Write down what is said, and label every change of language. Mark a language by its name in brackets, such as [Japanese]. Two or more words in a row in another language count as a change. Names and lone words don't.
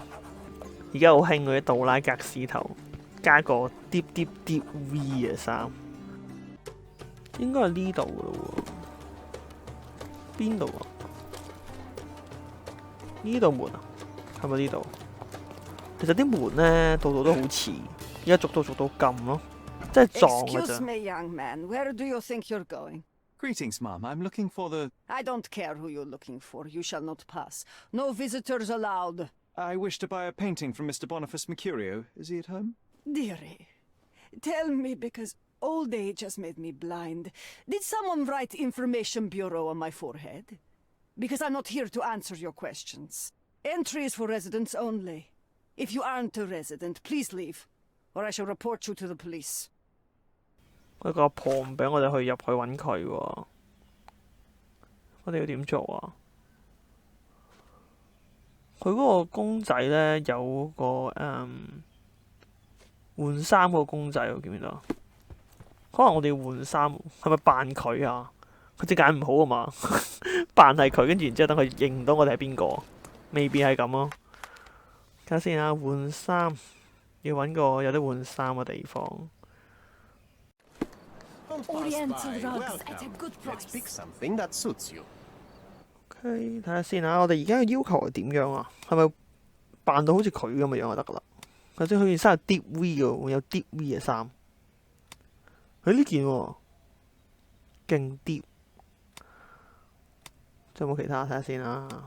[Cantonese] 而家好興嗰啲杜拉格斯頭，加個 [English] deep V [Cantonese] 嘅衫，應該係呢度嘅咯喎。邊度啊？呢度門啊？係咪呢度？其實啲門呢，度度都好似，而家逐到撳咯，即係撞嘅咋。 [English] Excuse me, young man. Where do you think you're going? Greetings, ma'am. I'm looking for the... I don't care who you're looking for. You shall not pass. No visitors allowed. I wish to buy a painting from Mr. Boniface Mercurio. Is he at home? Dearie, tell me, because old age has made me blind. Did someone write Information Bureau on my forehead? Because I'm not here to answer your questions. Entry is for residents only. If you aren't a resident, please leave, or I shall report you to the police. [Cantonese] 佢個阿婆唔俾我哋入去揾佢喎，我哋要點做啊？佢嗰個公仔呢，有個換衫個公仔，我記唔記得？可能我哋要換衫，係咪扮佢啊？佢隻眼唔好啊嘛，扮係佢，跟住然之後等佢認唔到我哋係邊個，未必係咁咯。睇下先啊，換衫要揾個有得換衫嘅地方。 [English] Oriental rugs at a good Let's price. pick something that suits you. [Cantonese] OK， 睇下先啊，我哋而家嘅要求係點樣啊？係咪扮到好似佢咁嘅樣就得噶啦？或者佢件衫係 [English] deep V [Cantonese] 嘅，會有 [English] deep V [Cantonese] 嘅衫。佢呢件喎，勁 deep。仲有冇其他睇下先啊？